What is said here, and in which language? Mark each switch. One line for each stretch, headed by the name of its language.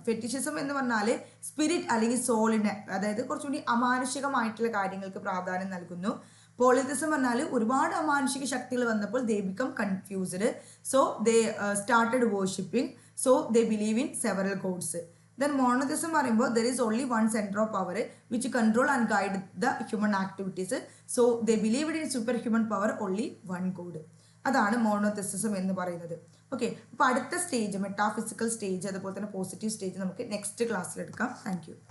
Malayalam: Fetishism എന്ന് പറഞ്ഞാൽ spirit അല്ലെങ്കിൽ സോളിനെ, അതായത് കുറച്ചുകൂടി അമാനുഷികമായിട്ടുള്ള കാര്യങ്ങൾക്ക് പ്രാധാന്യം നൽകുന്നു. പോളിത്തിസം പറഞ്ഞാൽ ഒരുപാട് അമാനുഷിക ശക്തികൾ വന്നപ്പോൾ
English: They become confused, so they started worshipping, so they believe in several gods. Then monotheism പറയുമ്പോൾ there is only one center of power which control and guide the human activities, so they believed in superhuman power only one god.
Malayalam: അതാണ് മോണോതെയിസം എന്ന് പറയുന്നത്. Okay, അപ്പോൾ അടുത്ത stage metaphysical stage അതുപോലെ തന്നെ positive stage നമുക്ക് next ക്ലാസ്സിൽ എടുക്കാം.
English: Thank you.